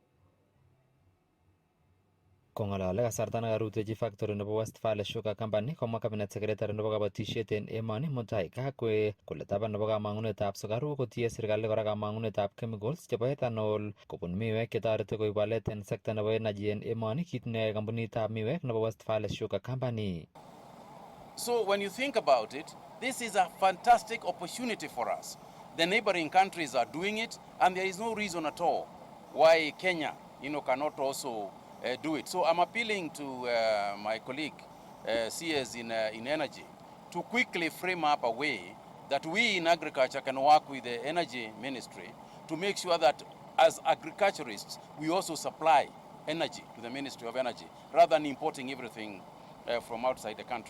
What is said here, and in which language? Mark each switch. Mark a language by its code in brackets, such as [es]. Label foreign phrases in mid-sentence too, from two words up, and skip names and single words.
[sgc] Kong'alale kasarta nekarutechi factory nebo West Valley Sugar Company komwa [en] cabinet secretary [sgc] nebo kabatisiet en emoni Mutai Kagwe kole taban nebo kamang'unetab sukaruk kotie serikali kora kamang'unetab chemicals chebo ethanol kobun miwek chetoreti koib walet en sekta nebo energy en emoni, kit neyoe kampunitab miwek nebo West Valley Sugar Company. [en] So when you think about it, this is a fantastic opportunity for us. The neighboring countries are doing it, and there is no reason at all why Kenya, cannot also do it. So I'm appealing to my colleague, CS in energy, to quickly frame up a way that we in agriculture can work with the energy ministry to make sure that as agriculturists, we also supply energy to the Ministry of Energy, rather than importing everything from outside the country.